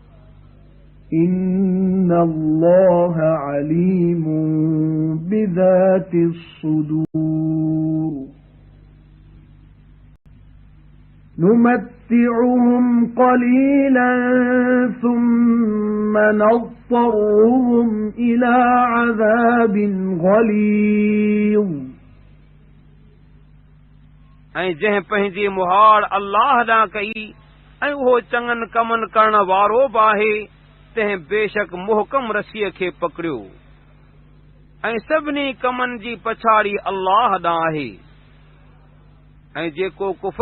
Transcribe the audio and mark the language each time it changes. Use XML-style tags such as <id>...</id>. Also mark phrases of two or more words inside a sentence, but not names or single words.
<ar>إن الله عليم بذات الصدور نمتعهم قليلا ثم نضطرهم إلى عذاب غليظ</ar> <sd>ऐं जंहिं पंहिंजी मुहार अल्लाह ॾांहुं कई ऐं उहो चङनि कमनि करण वारो बि आहे तंहिं बेशक मुहकम रसीअ खे पकड़ियो ऐं सभिनी कमनि जी पछाड़ी अल्लाह ॾांहुं आहे ऐं जेको कुफर</sd>